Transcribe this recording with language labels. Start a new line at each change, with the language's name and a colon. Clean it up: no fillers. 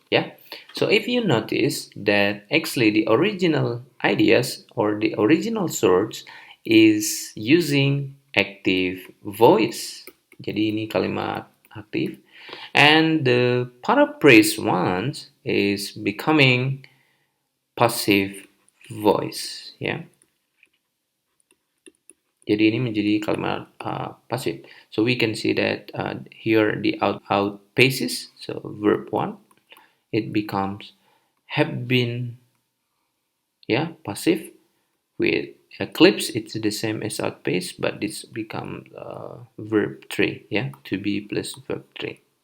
English: Yeah. So if you notice that actually the original ideas or the original source is using active voice.
Indonesian: Jadi ini kalimat aktif.
English: And the paraphrase ones is becoming passive voice. Yeah.
Indonesian: Jadi ini menjadi kalimat pasif.
English: So we can see that here the outpaces, so verb one, it becomes have been, yeah, passive. With eclipse, it's the same as outpace, but this becomes verb three, yeah, to be plus verb three.